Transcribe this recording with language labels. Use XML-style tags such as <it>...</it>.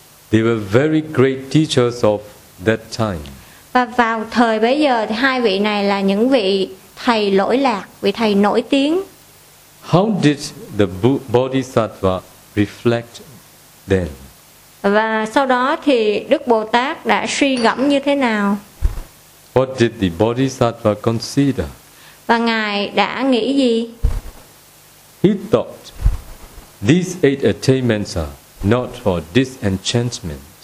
<en>They were very great teachers of that time.</en> <vi>Và vào thời bấy giờ thì hai vị này là những vị thầy lỗi lạc, vị thầy nổi tiếng.</vi> <en>How did the Bodhisattva reflect then?</en> <vi>Và sau đó thì Đức Bồ Tát đã suy gẫm như thế nào?</vi> <en>What did the Bodhisattva consider?</en> <vi>Và ngài đã nghĩ gì?</vi> <en>He thought these eight attainments are not for disenchantment.</en>